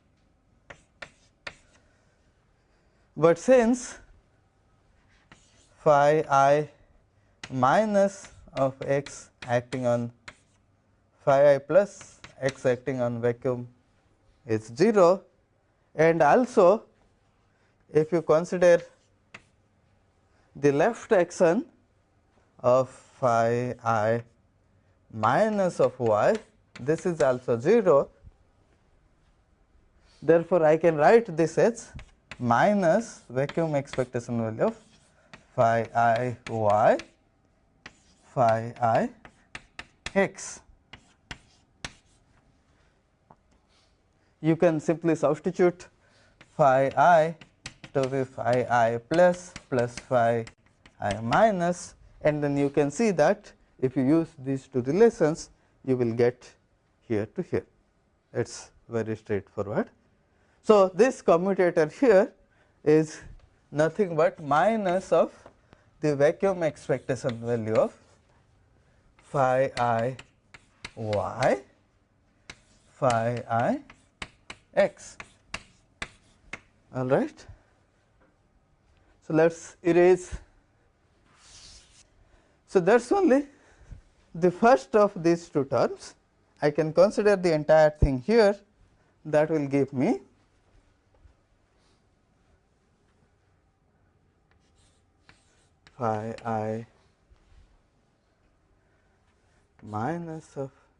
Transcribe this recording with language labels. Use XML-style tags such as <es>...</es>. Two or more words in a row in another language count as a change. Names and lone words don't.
<en>But since phi I minus of x acting on phi I plus x acting on vacuum is 0, and also if you consider the left action of phi I minus of y, this is also 0. Therefore, I can write this as minus vacuum expectation value of phi I y phi I x. You can simply substitute phi I to be phi I plus phi I minus, and then you can see that if you use these two relations you will get here to here. It is very straightforward. So, this commutator here is nothing but minus of the vacuum expectation value of phi I y phi I x. All right. So, let us erase. So, that is only the first of these two terms. I can consider the entire thing here, that will give me phi I minus of</en>